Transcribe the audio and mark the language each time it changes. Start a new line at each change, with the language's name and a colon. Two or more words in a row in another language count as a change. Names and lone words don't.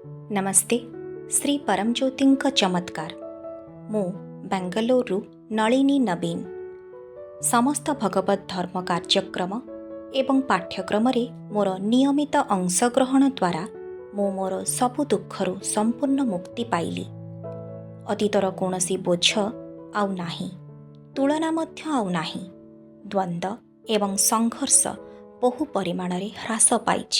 Odia: ନମସ୍ତେ। ଶ୍ରୀ ପରମଜ୍ୟୋତିଙ୍କ ଚମତ୍କାର ମୁଁ ବେଙ୍ଗାଲୁରୁ ନଳିନୀ ନବୀନ ସମସ୍ତ ଭଗବତ ଧର୍ମ କାର୍ଯ୍ୟକ୍ରମ ଏବଂ ପାଠ୍ୟକ୍ରମ ରେ ମୋର ନିୟମିତ ଅଂଶଗ୍ରହଣ ଦ୍ୱାରା ମୁଁ ମୋର ସବୁ ଦୁଃଖରୁ ସମ୍ପୂର୍ଣ୍ଣ ମୁକ୍ତି ପାଇଲି। ଅତୀତର କୌଣସି ବୋଝ ଆଉ ନାହିଁ, ତୁଳନା ମଧ୍ୟ ଆଉ ନାହିଁ। ଦ୍ୱନ୍ଦ୍ୱ ଏବଂ ସଂଘର୍ଷ ବହୁ ପରିମାଣ ରେ ହ୍ରାସ ପାଇଛି।